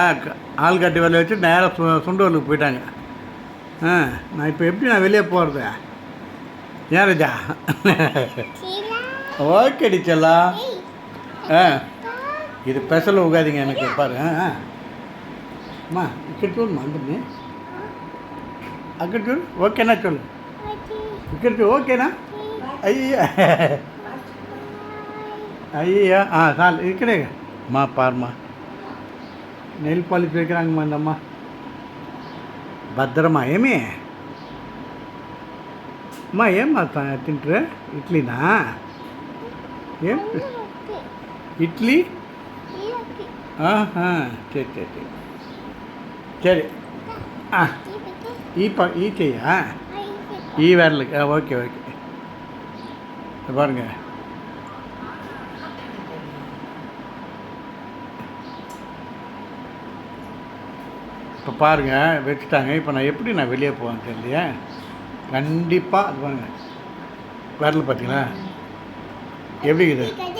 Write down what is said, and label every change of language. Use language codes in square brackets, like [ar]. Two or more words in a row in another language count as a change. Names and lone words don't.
[ta] ஆள் கட்டி வேலை வச்சு நேராக சுண்டூருக்கு போயிட்டாங்க. நான் இப்போ எப்படி நான் வெளியே போகிறது? ஏன் ராஜா? ஓகே டிச்சல்லா. இது ஸ்பெஷல் உகாதிங்க எனக்கு பாரு. [te] அம்மா ఇక్కడ చూడమ్మా అందరినీ. అక్కడ చూడు. ఓకేనా చూడు, ఇక్కడ చూడు. ఓకేనా? అయ్యా అయ్యా చాలు ఇక్కడే మా పార్మా. [en] nail polish [ta] வைக்கிறாங்கம்மா இந்த அம்மா. [te] భద్రమా ఏమి అమ్మా? ఏమ్మా తింటారు? ఇడ్లీనా? ఏం ఇడ్లీ? [ta] சரி சரி சரி. [te] ఈ చెయ్యా? ఈ వేర్లకి ఓకే ఓకే. [ta] பாருங்க, இப்போ பாருங்கள் வச்சுட்டாங்க. இப்போ நான் எப்படி நான் வெளியே போவேன் தெரியலையே. கண்டிப்பாக அது பாருங்கள், விரல் பார்த்தீங்களா எப்படி இது?